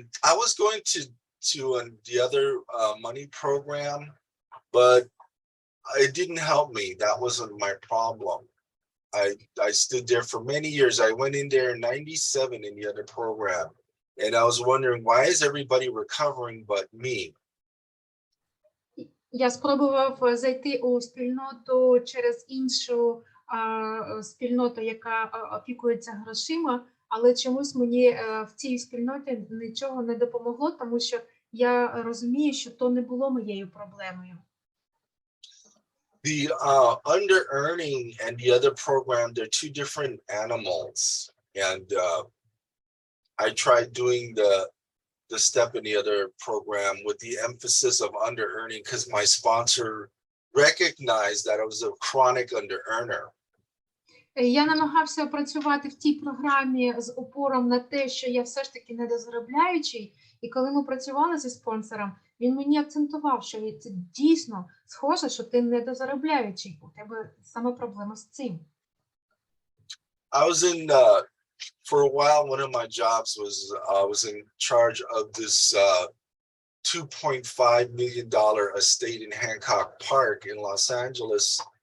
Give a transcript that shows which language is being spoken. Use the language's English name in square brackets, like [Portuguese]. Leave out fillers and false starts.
[English] I was going to the other money program, but it didn't help me. That wasn't my problem. I stood there for many years. I went in there in 97 in the other program. And I was wondering, why is everybody recovering but me? [Ukrainian] Я спробував зайти у спільноту через іншу спільноту, яка опікується грошима, але чомусь мені в цій спільноті нічого не допомогло, тому що я розумію, що то не було моєю проблемою. [English] The under-earning and the other program, they're two different animals. And I tried doing the step in the other program with the emphasis of under-earning because my sponsor recognized that I was a chronic under-earner. [Ukrainian] Я намагався працювати в тій програмі з упором на те, що я все ж таки недозаробляючий, і коли ми працювали зі спонсором, він мені акцентував, що це дійсно схоже, що ти недозаробляючий, у тебе саме проблема з цим. [English] I was in for a while, one of my jobs was I was in charge of this $2.5 million estate in Hancock Park in Los Angeles.